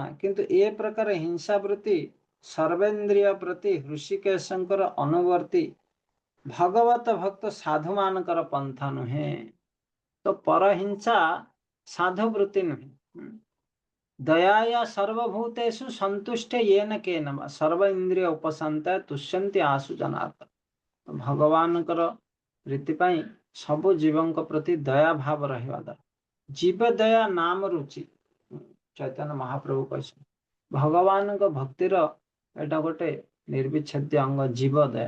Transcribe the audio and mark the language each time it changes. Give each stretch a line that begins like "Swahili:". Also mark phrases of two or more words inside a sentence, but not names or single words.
Odia: କିନ୍ତୁ ଏ ପ୍ରକାର ହିଂସା ବୃତ୍ତି ସର୍ବେନ୍ଦ୍ରିୟ ପ୍ରତି ହୃଷିକେଶଙ୍କର ଅନୁବର୍ତ୍ତୀ ଭଗବତ ଭକ୍ତ ସାଧୁମାନଙ୍କର ପନ୍ଥା ନୁହେଁ। ତ ପରହିଂସା ସାଧୁ ବୃତ୍ତି ନୁହେଁ।
Sanskrit: दयाया सर्वभूतेषु सन्तुष्ट येन केन वा सर्व इन्द्रिय उपशान्त तुष्यन्ति आशु जनार्दन।
Odia: ଭଗବାନଙ୍କର ପ୍ରୀତି ପାଇଁ ସବୁ ଜୀବଙ୍କ ପ୍ରତି ଦୟା ଭାବ ରହିବା ଦରକାର। ଜୀବ ଦୟା ନାମ ରୁଚି, ଚୈତନ୍ୟ ମହାପ୍ରଭୁ କହିଛନ୍ତି। ଭଗବାନଙ୍କ ଭକ୍ତିର ଏଇଟା ଗୋଟେ ନିର୍ବିଚ୍ଛେଦ୍ୟ ଅଙ୍ଗ, ଜୀବ ଦୟା।